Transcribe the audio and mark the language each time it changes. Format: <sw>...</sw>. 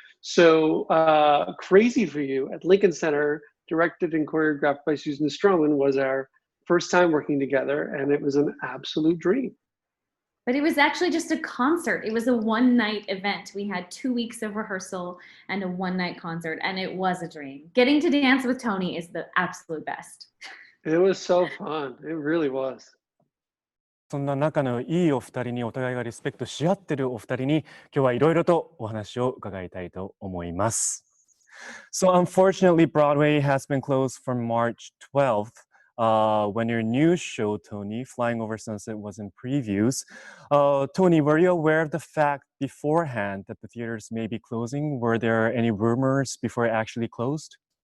<en>So Crazy for You at Lincoln Center, directed and choreographed by Susan Stroman, was our first time working together, and it was an absolute dream. But it was actually just a concert. It was a one-night event. We had 2 weeks of rehearsal and a one-night concert, and it was a dream. Getting to dance with Tony is the absolute best. It was so fun. It really was.</en> <ja>そんな仲のいいお二人にお互いがリスペクトし合ってるお二人に今日はいろいろとお話を伺いたいと思います。</ja> <en>So unfortunately, Broadway has been closed from March 12th. When your new show, Tony, Flying Over Sunset, was in previews. Tony, were you aware of the fact beforehand that the theaters may be closing? Were there any rumors before it actually closed?</en>